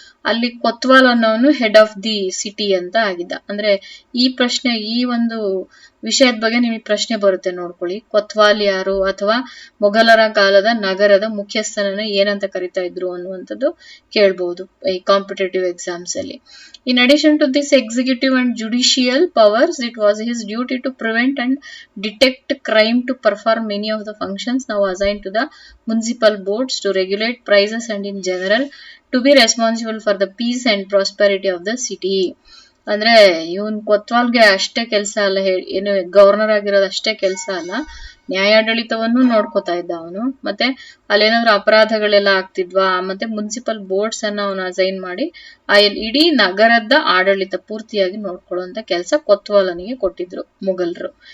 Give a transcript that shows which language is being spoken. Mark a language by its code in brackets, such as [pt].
[kn] ಅಲ್ಲಿ ಕೊತ್ವಾಲ್ ಅನ್ನೋನು [en] head of the city [kn] ಅಂತ ಆಗಿದ್ದ. ಅಂದ್ರೆ ಈ ಒಂದು ವಿಷಯದ ಬಗ್ಗೆ ನಿಮಗೆ ಪ್ರಶ್ನೆ ಬರುತ್ತೆ ನೋಡ್ಕೊಳ್ಳಿ, ಕೊತ್ವಾಲ್ ಯಾರು ಅಥವಾ ಮೊಘಲರ ಕಾಲದ ನಗರದ ಮುಖ್ಯಸ್ಥನನ್ನ ಏನಂತ ಕರಿತಾ ಇದ್ರು ಅನ್ನುವಂಥದ್ದು ಕೇಳ್ಬಹುದು ಈ ಕಾಂಪಿಟೇಟಿವ್ ಎಕ್ಸಾಮ್ಸ್ ಅಲ್ಲಿ. [en] In addition to this executive and judicial powers, it was his duty to prevent and detect crime, to perform many of the functions now assigned to the municipal boards, to regulate prices and in general to be responsible for the peace and prosperity of the city. [kn] ಅಂದ್ರೆ ಇವನ್ ಕೊತ್ವಾಲ್ಗೆ ಅಷ್ಟೇ ಕೆಲಸ ಅಲ್ಲ, ಏನು governor ಆಗಿರೋದು ಅಷ್ಟೇ ಕೆಲಸ ಅಲ್ಲ, ನ್ಯಾಯಾಡಳಿತವನ್ನು ನೋಡ್ಕೋತಾ ಇದ್ದ ಅವನು. ಮತ್ತೆ ಅಲ್ಲೇನಾದ್ರು ಅಪರಾಧಗಳೆಲ್ಲ ಆಗ್ತಿದ್ವಾ, ಮತ್ತೆ ಮುನ್ಸಿಪಲ್ ಬೋರ್ಡ್ಸ್ ಅನ್ನ ಅವನು ಅಸೈನ್ ಮಾಡಿ ಆ ಇಡೀ ನಗರದ ಆಡಳಿತ ಪೂರ್ತಿಯಾಗಿ ನೋಡ್ಕೊಳ್ಳುವಂತ ಕೆಲಸ ಕೊತ್ವಾಲನಿಗೆ ಕೊಟ್ಟಿದ್ರು ಮೊಘಲರು.